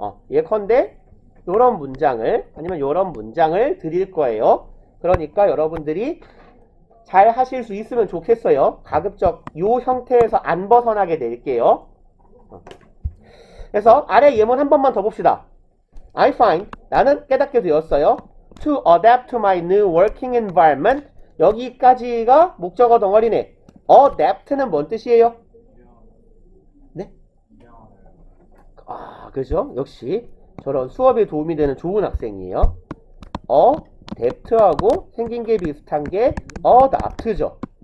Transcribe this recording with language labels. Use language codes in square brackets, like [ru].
[ko] 예컨대 요런 문장을, 아니면 요런 문장을 드릴 거예요. 그러니까 여러분들이 잘 하실 수 있으면 좋겠어요. 가급적 요 형태에서 안 벗어나게 낼게요. 그래서 아래 예문 한 번만 더 봅시다. [en] I find, [ko] 나는 깨닫게 되었어요. [en] To adapt to my new working environment. [ko] 여기까지가 목적어 덩어리네. adapt는 뭔 뜻이에요? 네? 그죠? 역시 저런 수업에 도움이 되는 좋은 학생이에요. adapt하고 생긴 게 비슷한 게 adapt죠.